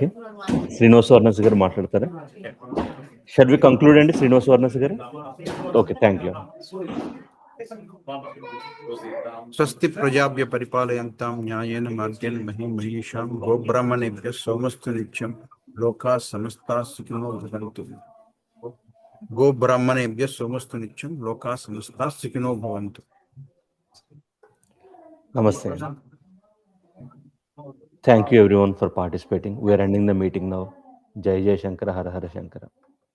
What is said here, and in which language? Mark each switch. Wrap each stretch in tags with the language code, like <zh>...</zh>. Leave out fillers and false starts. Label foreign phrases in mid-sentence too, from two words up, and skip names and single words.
<te>శ్రీనివాస్ వర్ణస్ గారు మాట్లాడతారా?</te> <en>should we conclude</en> <te>అండి శ్రీనివాస్ వర్ణస్ గారు?</te> <en>Okay, thank you.</en> <sa>స్వస్తి ప్రజాభ్య పరిపాలయంతాం న్యాయేన మార్గేణ మహిం మహీషాం గోబ్రాహ్మణేభ్యః సోమస్తు నిత్యం లోకా సమస్తాః సుఖినో భవంతు. గోబ్రాహ్మణేభ్యః సోమస్తు నిత్యం లోకా సమస్తాః సుఖినో భవంతు.</sa> <te>నమస్తే.</te> <en>Thank you everyone for participating. We are ending the meeting now.</en> <hi>जय जय शंकरा, हर हर शंकरा.</hi>